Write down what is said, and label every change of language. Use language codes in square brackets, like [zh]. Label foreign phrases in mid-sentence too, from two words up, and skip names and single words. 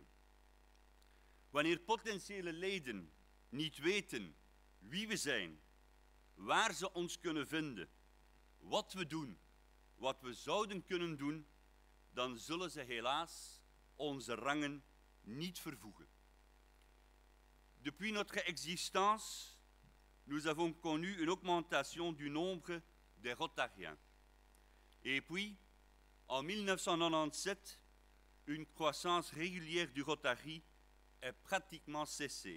[nl] Wanneer potentiële leden niet weten wie we zijn, waar ze ons kunnen vinden, wat we doen, wat we zouden kunnen doen, dan zullen ze helaas onze rangen niet vervoegen. [fr] Depuis notre existence, nous avons connu une augmentation du nombre des Rotariens. Et puis, en 1997, une croissance régulière du Rotary est pratiquement cessée.